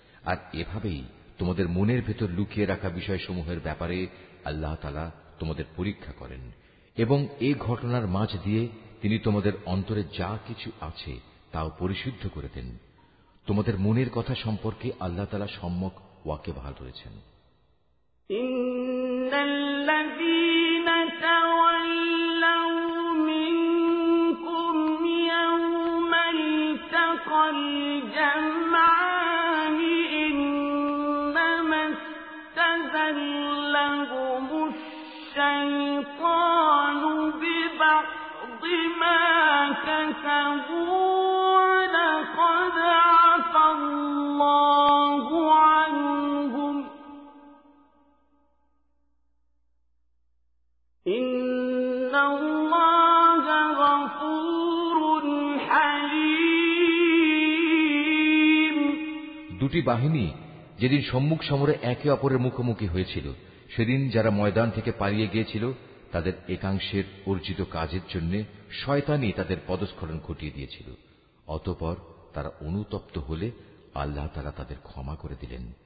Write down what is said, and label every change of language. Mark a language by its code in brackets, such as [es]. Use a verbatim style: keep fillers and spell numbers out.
[bn] আর এভাবেই তোমাদের মনের ভেতর লুকিয়ে রাখা বিষয়সমূহের ব্যাপারে আল্লাহ তাআলা তোমাদের পরীক্ষা করেন, এবং এই ঘটনার মাঝ দিয়ে তিনি তোমাদের অন্তরে যা কিছু আছে তাও পরিশুদ্ধ করে দেন। তোমাদের মনের কথা সম্পর্কে আল্লাহ তাআলা সম্যক ওয়াকিবহাল রয়েছেন। [ar] إن الذين تولوا منكم يوم التقى الجمعان إنما استزلهم الشيطان ببعض ما كسبوا ولقد عفا الله عنهم إِنَّ اللَّهَ غَفُورٌ حَلِيمٌ। [bn] দুটি বাহিনী যেদিন সম্মুখ সমরে একে অপরের মুখোমুখি হয়েছিল, সেদিন যারা ময়দান থেকে পালিয়ে গিয়েছিল তাদের একাংশের অর্জিত কাজের জন্য শয়তানই তাদের পদস্খলন ঘটিয়ে দিয়েছিল। অতঃপর তারা অনুতপ্ত হলে আল্লাহ তাআলা তাদের ক্ষমা করে দিলেন।